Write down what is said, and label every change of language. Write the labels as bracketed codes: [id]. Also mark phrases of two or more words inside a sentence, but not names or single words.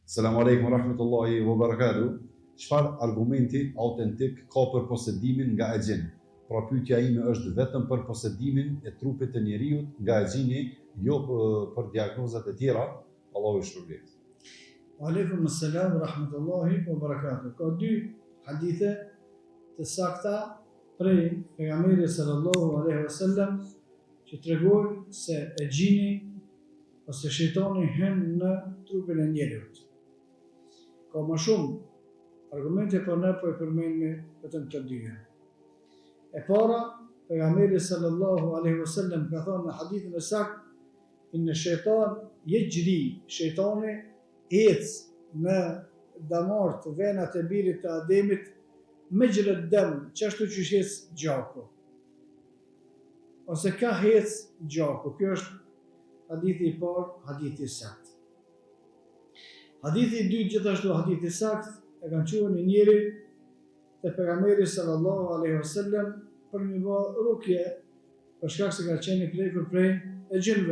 [ar] السلام عليكم ورحمة الله وبركاته. [sq] Çfarë argumenti autentik ka për posedimin nga e gjini? Pra pyetja ime është vetëm për posedimin e trupit të njeriu nga e gjini, jo për diagnozat e tjera. Allahu ju shpërblet. [ar] وعليكم السلام ورحمة الله وبركاته. [sq] Ka dy hadithe të sakta prej pejgamberit [ar] صلى الله عليه وسلم [sq] që tregojnë se e gjini ose shejtani hyn në trupin e njeriut. Ka më shumë argumente, por ne po e përmendni vetëm të dyja. E para, pejgamberi [ar] صلى الله عليه وسلم [sq] ka thënë në hadithin e saktë: [ar] "إن الشيطان يجري", [sq] shejtani ec në damar të venat e birit të Ademit me gjërët dëm, qashtu që ec gjaku. Ose ka hec gjaku. Kjo është hadithi i parë, hadithi i saktë. Hadithi i dytë, gjithashtu hadithi i saktë, e kanë thënë një njeri te pejgamberi [ar] صلى الله عليه وسلم [sq] për një rukje për shkak se ka qenë i prekur prej e gjinëve.